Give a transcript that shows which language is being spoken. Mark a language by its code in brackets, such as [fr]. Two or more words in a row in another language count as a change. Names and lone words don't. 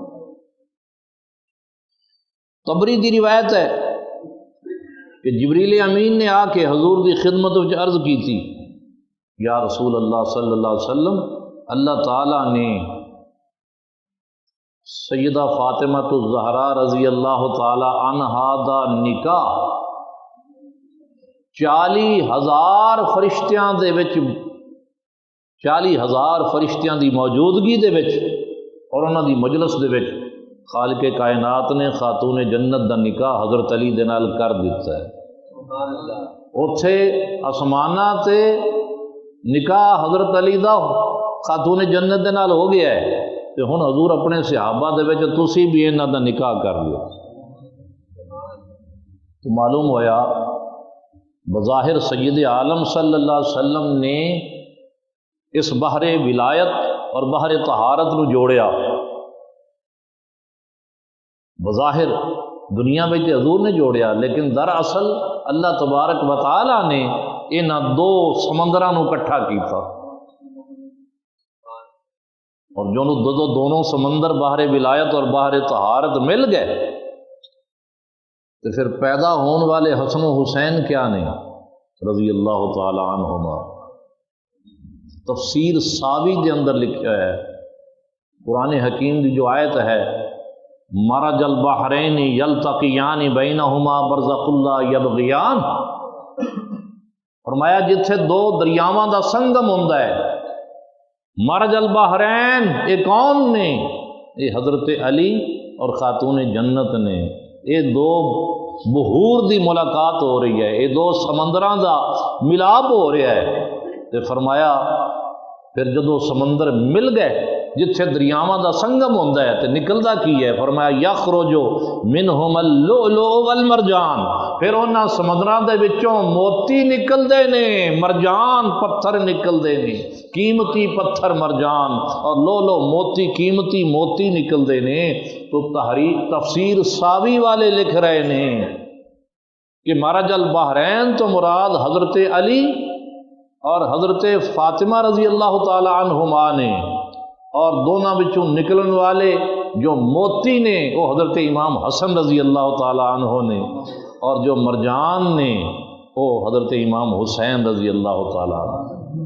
[pa] طبری دی روایت ہے کہ جبریل امین نے آ کے حضور دی خدمت وچ عرض کی تھی، [ar] یا رسول اللہ صلی اللہ علیہ وسلم، [pa] اللہ تعالیٰ نے سیدہ فاطمہ الزہرا [ar] رضی اللہ تعالی عنہا [pa] دا نکاح 40,000 فرشتیاں دے وچ، 40,000 فرشتیاں دی موجودگی دے وچ اور انہاں دی مجلس دے وچ خالق کائنات نے خاتون جنت دا نکاح حضرت علی دے نال کر دیتا ہے۔ اوتھے آسماناں تے نکاح حضرت علی دا خاتون جنت دے نال ہو گیا ہے، تے ہن حضور اپنے صحابہ دے وچ تسی بھی انہاں دا نکاح کر لو۔ تو معلوم ہویا بظاہر سید عالم [ar] صلی اللہ علیہ وسلم [pa] نے اس بحر ولایت اور بحر طہارت نو جوڑیا، بظاہر دنیا میں حضور نے جوڑیا، لیکن دراصل اللہ تبارک و تعالی نے انہاں 2 سمندراں نو اکٹھا کیتا، اور جو دونوں سمندر بحر ولایت اور بحر طہارت مل گئے تو پھر پیدا ہون والے حسن و حسین کیا نہیں [ar] رضی اللہ تعالی عنہما۔ [pa] تفسیر ساوی دے اندر لکھا ہے، قرآن حکیم دی جو آیت ہے، [ar] مرج البحرین یلتقیان بینہما برزخ لا یبغیان، [pa] فرمایا جتھے 2 دریاواں دا سنگم ہوندا ہے، [ar] مرج البحرین، [pa] یہ کون نے؟ یہ حضرت علی اور خاتون جنت نے، یہ 2 بحور دی ملاقات ہو رہی ہے، یہ 2 سمندراں دا ملاپ ہو رہا ہے۔ تو فرمایا پھر جدو سمندر مل گئے جتھے دریاواں دا سنگم ہوندا ہے تے نکلدا کی ہے؟ فرمایا [ar] یخرج منہم اللؤلؤ والمرجان، [pa] پھر انہاں سمندراں دے وچوں موتی نکلدے نے، مرجان پتھر نکلدے نے، قیمتی پتھر مرجان، اور لؤلؤ موتی، قیمتی موتی نکلدے نے۔ تو تفسیر ساوی والے لکھ رہے نے کہ [ar] مرج البحرین [pa] تو مراد حضرت علی اور حضرت فاطمہ [ar] رضی اللہ تعالی عنہما [pa] نے، اور دونوں بچوں نکلن والے جو موتی نے وہ حضرت امام حسن [ar] رضی اللہ تعالی عنہ [pa] نے، اور جو مرجان نے وہ حضرت امام حسین [ar] رضی اللہ تعالی عنہ۔